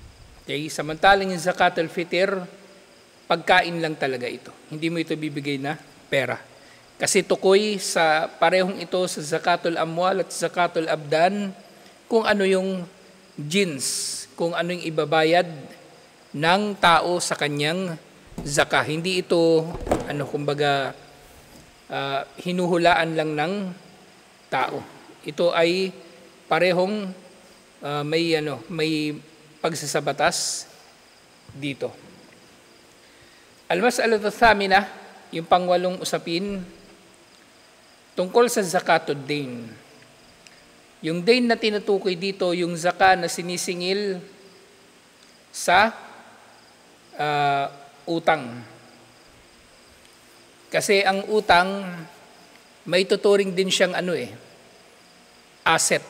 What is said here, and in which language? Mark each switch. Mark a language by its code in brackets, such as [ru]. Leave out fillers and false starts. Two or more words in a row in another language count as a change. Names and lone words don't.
[tl] Okay, samantalang yung [ar] زكاة الفطر, [tl] pagkain lang talaga ito. Hindi mo ito bibigay na pera. Kasi tukoy sa parehong ito sa [ar] زكاة الأموال [tl] at [ar] زكاة الأبدان [tl] kung ano yung jins, kung ano yung ibabayad ng tao sa kanyang zakah. Hindi ito kumbaga hinuhulaan lang ng tao. Ito ay parehong may pagsasabatas dito. [ar] المسألة الثامنة, [tl] yung pangwalong usapin tungkol sa [ar] زكاة الدين. [tl] Yung dain na tinutukoy dito, yung zaka na sinisingil sa utang. Kasi ang utang, may tuturing din siyang asset.